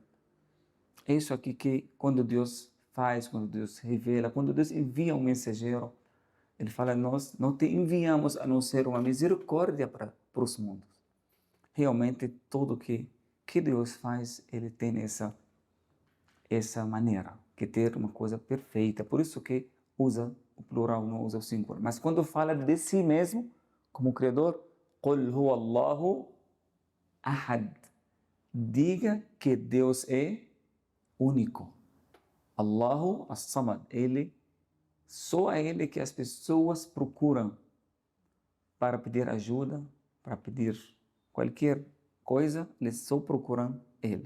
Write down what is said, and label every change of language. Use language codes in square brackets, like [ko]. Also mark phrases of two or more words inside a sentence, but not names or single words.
[pt] É isso aqui que quando Deus faz, quando Deus revela, quando Deus envia um mensageiro, Ele fala, nós não te enviamos a não ser uma misericórdia para os mundos. Realmente, tudo que Deus faz, Ele tem essa maneira, que ter uma coisa perfeita. Por isso que usa o plural, não usa o singular. Mas quando fala de si mesmo, como Criador, [ar] قُلْ هُوَ اللَّهُ أَحَدٌ. [pt] Diga que Deus é único. [ar] الله الصمد. [pt] Só a Ele que as pessoas procuram para pedir ajuda, para pedir qualquer coisa, eles só procuram Ele.